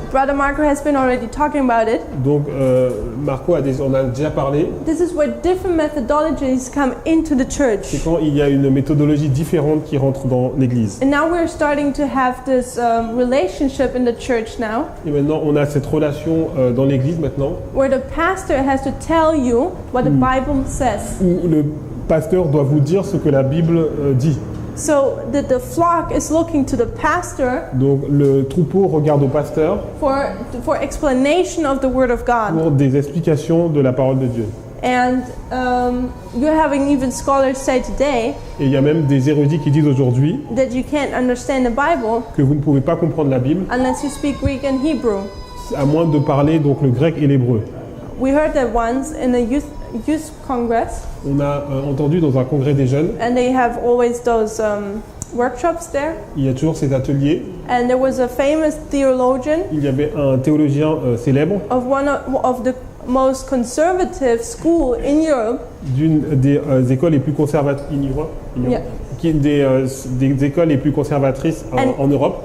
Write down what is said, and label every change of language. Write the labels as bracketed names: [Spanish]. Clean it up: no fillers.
[English] Brother Marco has been already talking about it. [French] donc Marco on a déjà parlé, [English] This is where different methodologies come into the church. [French] c'est quand il y a une méthodologie différente qui rentre dans l'Église. [English] And now we're starting to have this relationship in the church now, [French] Et maintenant on a cette relation dans l'Église maintenant, [English] where the pastor has to tell you what the Bible says. [French] où le pasteur doit vous dire ce que la Bible dit. [English] So that the flock is looking to the pastor [French] Donc le troupeau regarde au pasteur [English] for explanation of the Word of God. [French] pour des explications de la parole de Dieu. [English] And you're having even scholars say today [French] Et il y a même des érudits qui disent aujourd'hui [English] that you can't understand the Bible [French] que vous ne pouvez pas comprendre la Bible [English] unless you speak Greek and Hebrew. [French] à moins de parler donc le grec et l'hébreu. [English] We heard that once in a youth congress, [French] On a entendu dans un congrès des jeunes, [English] and they have always those workshops there. [French] il y a toujours ces ateliers. [English] And there was a famous theologian [French] Il y avait un théologien célèbre [English] of one of the most conservative school in Europe. [French] d'une des écoles les plus conservatrices [English] Yeah. [French] des écoles les plus conservatrices en Europe.